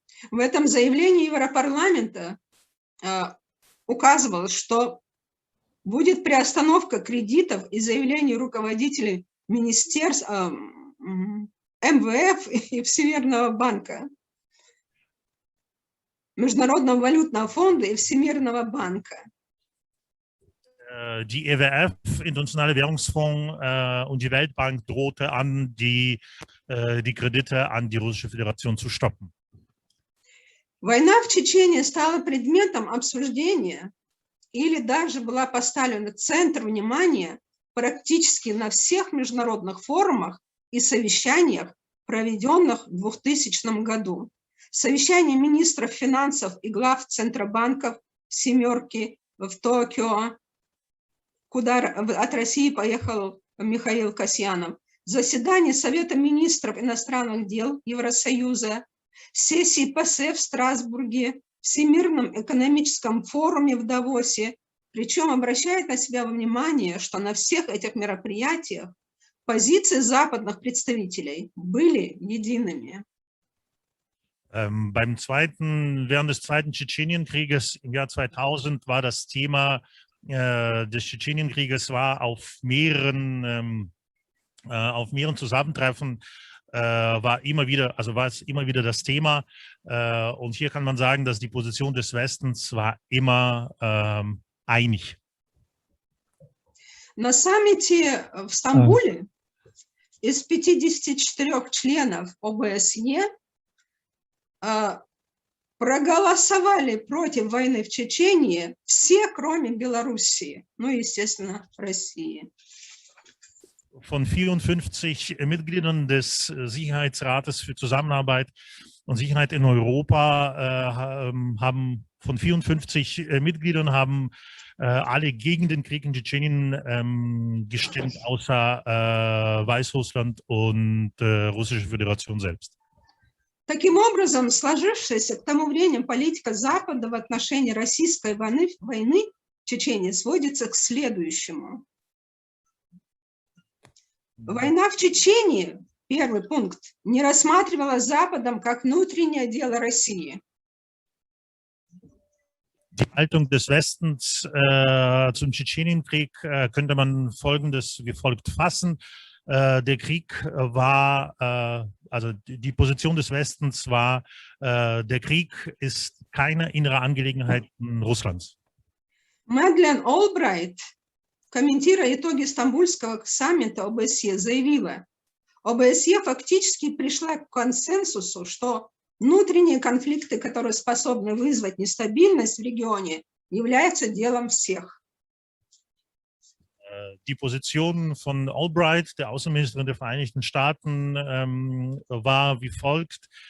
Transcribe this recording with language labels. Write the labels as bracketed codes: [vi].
[ru] В этом заявлении Европарламента указывалось, что будет приостановка кредитов и заявлений руководителей министерств МВФ и Всемирного банка, Международного валютного фонда и Всемирного банка. [de] Die EWF, Internationale Währungsfonds und die Weltbank drohte an, die Kredite an die Russische Föderation zu stoppen. [ru] Война в Чечении стала предметом обсуждения или даже была поставлена в центр внимания практически на всех международных форумах и совещаниях, проведенных в 2000 году. Совещание министров финансов и глав центробанков «семерки» в Токио, куда от России поехал Михаил Касьянов, заседание Совета министров иностранных дел Евросоюза, сессии ПАСЕ в Страсбурге, Всемирном экономическом форуме в Давосе, причем обращает на себя внимание, что на всех этих мероприятиях позиции западных представителей были едиными. [de] Während des zweiten Tschetschenienkrieges im Jahr 2000 war das Thema des Tschetschenienkrieges war auf mehreren Zusammentreffen war es immer wieder das Thema. Und hier kann man sagen, dass die Position des Westens war immer einig. [ru] На саммите в Стамбуле из 54 членов ОБСЕ проголосовали против войны в Чечении все, кроме Белоруссии, ну и, естественно, России. [de] Von 54 Mitgliedern des Sicherheitsrates für Zusammenarbeit und Sicherheit in Europa von 54 Mitgliedern haben alle gegen den Krieg in Tschetschenien gestimmt, außer Weißrussland und Russische Föderation selbst. [ru] Таким образом, сложившаяся к тому времени политика Запада в отношении российской войны в Чечении сводится к следующему. Война в Чечении, первый пункт, не рассматривалась Западом как внутреннее дело России. [de] Die Haltung des Westens zum Tschetschenienkrieg könnte man Folgendes wie folgt fassen. Der Krieg war, also die Position des Westens war, der Krieg ist keine innere Angelegenheit Russlands. [ru] Мадлен Олбрайт, комментируя итоги Стамбульского саммита ОБСЕ, заявила, ОБСЕ фактически пришла к консенсусу, что внутренние конфликты, которые способны вызвать нестабильность в регионе, являются делом всех. [de] Die Position von Albright, der Außenministerin der Vereinigten Staaten, war wie folgt.